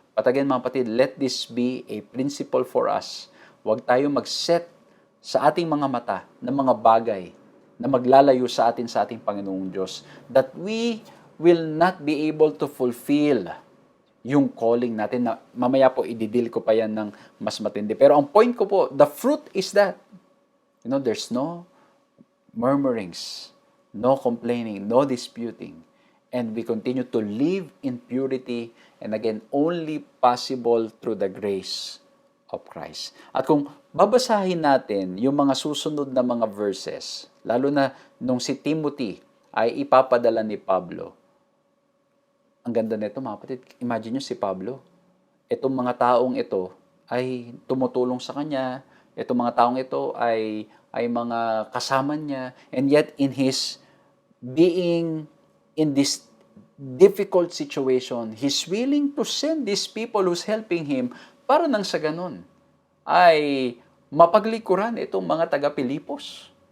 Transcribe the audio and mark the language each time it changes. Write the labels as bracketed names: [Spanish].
[English] But again, [Filipino] mga kapatid, [English] let this be a principle for us. [Filipino] Huwag tayo mag-set sa ating mga mata ng mga bagay na maglalayo sa ating Panginoong Diyos, [English] that we will not be able to fulfill [Filipino] yung calling natin na mamaya po ididil ko pa yan ng mas matindi. Pero ang point ko po, [English] the fruit is that, there's no murmurings, no complaining, no disputing, and we continue to live in purity, and again, only possible through the grace of Christ. [Filipino] At kung babasahin natin yung mga susunod na mga verses, lalo na nung si Timothy ay ipapadala ni Pablo, ang ganda nito mga kapatid, imagine nyo si Pablo, itong mga taong ito ay tumutulong sa kanya, itong mga taong ito ay mga kasama niya, [English] and yet in his being in this difficult situation, he's willing to send these people who's helping him [Filipino] para nang sa ganun ay mapaglikuran itong mga taga-Pilipos.